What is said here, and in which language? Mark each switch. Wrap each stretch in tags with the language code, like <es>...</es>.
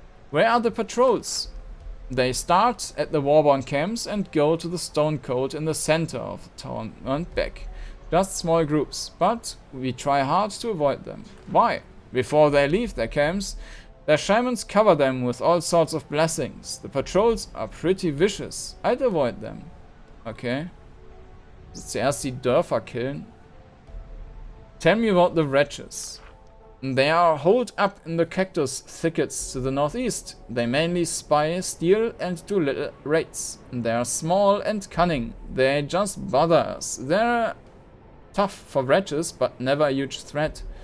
<en>Where are the patrols? They start at the Warborn camps and go to the stone cold in the center of the town and back. Just small groups, but we try hard to avoid them. Why? Before they leave their camps, their shamans cover them with all sorts of blessings. The patrols are pretty vicious. I'd avoid them. Okay.</en> <de>Zuerst die Dörfer killen.</de> <en>Tell me about the wretches. They are holed up in the cactus thickets to the northeast. They mainly spy, steal, and do little raids. They are small and cunning. They just bother us. They're tough for wretches, but never a huge threat.</en>